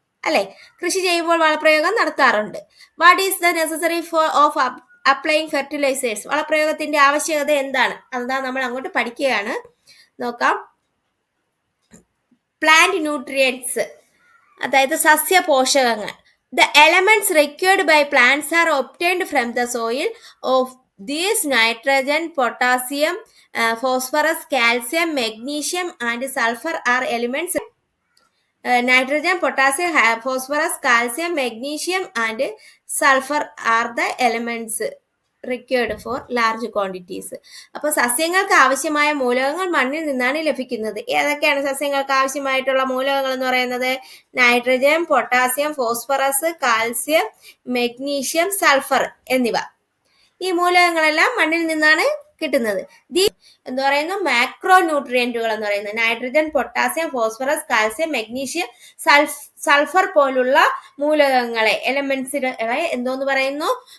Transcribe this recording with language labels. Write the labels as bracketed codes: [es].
[ml] അല്ലെ, കൃഷി ചെയ്യുമ്പോൾ വളപ്രയോഗം നടത്താറുണ്ട്. [en] What is the necessary for of applying fertilizers? [ml] വളപ്രയോഗത്തിന്റെ ആവശ്യകത എന്താണ്? അതാ നമ്മൾ അങ്ങോട്ട് പഠിക്കുകയാണ്. നോക്കാം. പ്ലാന്റ് ന്യൂട്രിയൻസ്, അതായത് സസ്യ പോഷകങ്ങൾ. [en] The elements required by plants are obtained from the soil. Of these, nitrogen, potassium, phosphorus, calcium, magnesium and sulfur are elements. Nitrogen, potassium, phosphorus, calcium, magnesium and sulfur are the elements required for large quantities. [ml] അപ്പോൾ സസ്യങ്ങൾക്ക് ആവശ്യമായ മൂലകങ്ങൾ മണ്ണിൽ നിന്നാണ് ലഭിക്കുന്നത്. ഏതൊക്കെയാണ് സസ്യങ്ങൾക്ക് ആവശ്യമായിട്ടുള്ള മൂലകങ്ങൾ എന്ന് പറയുന്നത്? Nitrogen, potassium, phosphorus, calcium, magnesium, sulphur എന്നിവ. ഈ മൂലകങ്ങളെല്ലാം മണ്ണിൽ നിന്നാണ് കിട്ടുന്നത്. എന്ന് പറയുന്നു മാക്രോ ന്യൂട്രിയന്റുകൾ എന്ന് പറയുന്നത് nitrogen, potassium, phosphorus, calcium, magnesium, sulphur പോലുള്ള മൂലകങ്ങളെ, എലമെന്റ്സുകളെ എന്തോന്ന് പറയുന്നു?